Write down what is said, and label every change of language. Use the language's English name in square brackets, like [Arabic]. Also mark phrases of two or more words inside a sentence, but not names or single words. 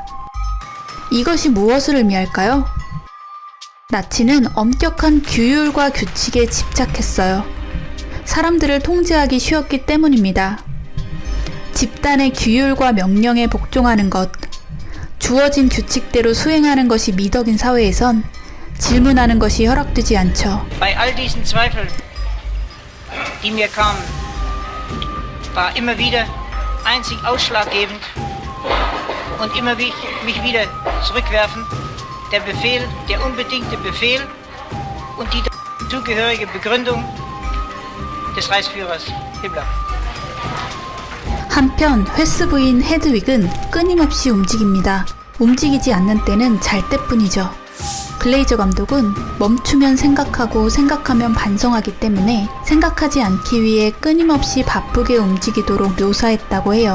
[Korean] 이것이 무엇을 의미할까요? 나치는 엄격한 규율과 규칙에 집착했어요. 사람들을 통제하기 쉬웠기 때문입니다. 집단의 규율과 명령에 복종하는 것, 주어진 규칙대로 수행하는 것이 미덕인 사회에선 질문하는 것이 허락되지 않죠. [German] Bei all diesen Zweifeln, die mir kamen, war immer wieder einzig ausschlaggebend und immer mich wieder zurückwerfen, der Befehl, der unbedingte Befehl und die dazugehörige Begründung des Reichsführers Himmler. [Korean] 한편 웨스 부인 헤드윅은 끊임없이 움직입니다. 움직이지 않는 때는 잘 때뿐이죠. 글레이저 감독은 멈추면 생각하고 생각하면 반성하기 때문에 생각하지 않기 위해 끊임없이 바쁘게 움직이도록 묘사했다고 해요.